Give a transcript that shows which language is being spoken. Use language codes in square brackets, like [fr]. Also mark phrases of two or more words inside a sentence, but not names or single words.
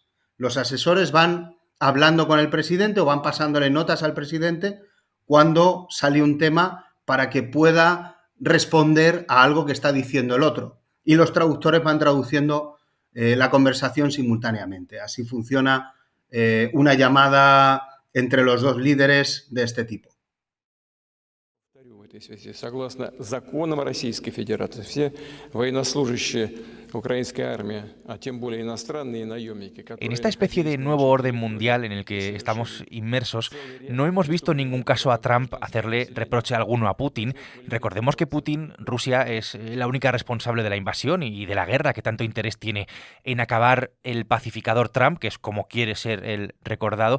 [es] Los asesores van hablando con el presidente o van pasándole notas al presidente cuando sale un tema para que pueda responder a algo que está diciendo el otro. Y los traductores van traduciendo la conversación simultáneamente. Así funciona una llamada entre los dos líderes de este tipo. [ru] Согласно законам Российской Федерации, все военнослужащие украинской армии, а тем более иностранные наемники, [es] En esta especie de nuevo orden mundial en el que estamos inmersos, no hemos visto en ningún caso a Trump hacerle reproche alguno a Putin. Recordemos que Putin, Rusia, es la única responsable de la invasión y de la guerra que tanto interés tiene en acabar el pacificador Trump, que es como quiere ser el recordado.